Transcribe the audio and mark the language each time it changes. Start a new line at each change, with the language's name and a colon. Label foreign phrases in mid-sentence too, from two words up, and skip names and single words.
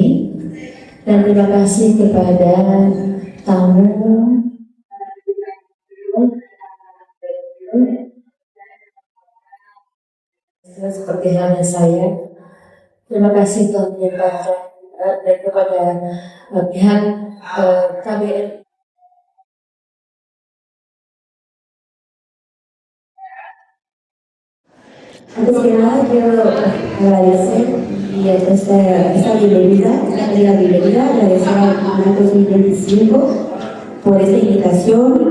Indonesian: Dan terima kasih kepada tamu seperti halnya saya. Terima kasih telah menyempatkan dan kepada pihak KBRI.
Spanish: Antes que nada quiero agradecer y esta bienvenida, agradecer al 2025 por esta invitación.